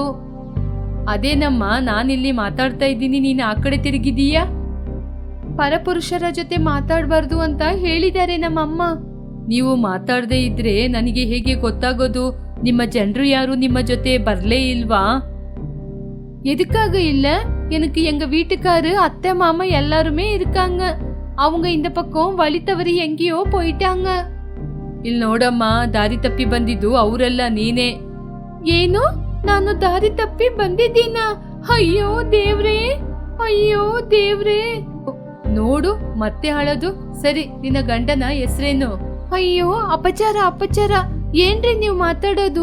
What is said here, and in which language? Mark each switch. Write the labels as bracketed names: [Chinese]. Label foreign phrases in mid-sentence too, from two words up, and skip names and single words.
[Kannada] ಅದೇನಮ್ಮ, ನಾನಿಲ್ಲಿ ಮಾತಾಡ್ತಾ ಇದ್ದೀನಿ, ನೀನು ಆ ಕಡೆ ತಿರುಗಿದೀಯಾ? ಪರಪುರುಷರ ಜೊತೆ ಮಾತಾಡಬಾರ್ದು ಅಂತ ಹೇಳಿದ್ದಾರೆ ನಮ್ಮಮ್ಮ. ನೀವು ಮಾತಾಡದೇ ಇದ್ರೆ ನನಗೆ ಹೇಗೆ ಗೊತ್ತಾಗೋದು? ನಿಮ್ಮ ಜನರು ಯಾರು ನಿಮ್ಮ ಜೊತೆ ಬರ್ಲೇ ಇಲ್ವಾ? [Tamil] எதுக்காக இல்ல? எனக்கு எங்க வீட்டுக்காரு அத்தை மாமா எல்லாருமே இருக்காங்க. அவங்க இந்த பக்கம் வழி தவறி எங்கேயோ போயிட்டாங்க. [Kannada] ಇಲ್ಲಿ ನೋಡಮ್ಮ, ದಾರಿ ತಪ್ಪಿ ಬಂದಿದ್ದು ಅವರೆಲ್ಲ, ನೀನೇ. ಏನು? ನಾನು ದಾರಿ ತಪ್ಪಿ ಬಂದಿದ್ದೀನಾ? ಅಯ್ಯೋ ದೇವ್ರೇ, ಅಯ್ಯೋ ದೇವ್ರೇ. ನೋಡು ಮತ್ತೆ ಅಳದು. ಸರಿ, ನಿನ್ನ ಗಂಡನ ಹೆಸರೇನು? ಅಯ್ಯೋ ಅಪಚಾರ. ಏನ್ರಿ ನೀವು ಮಾತಾಡೋದು?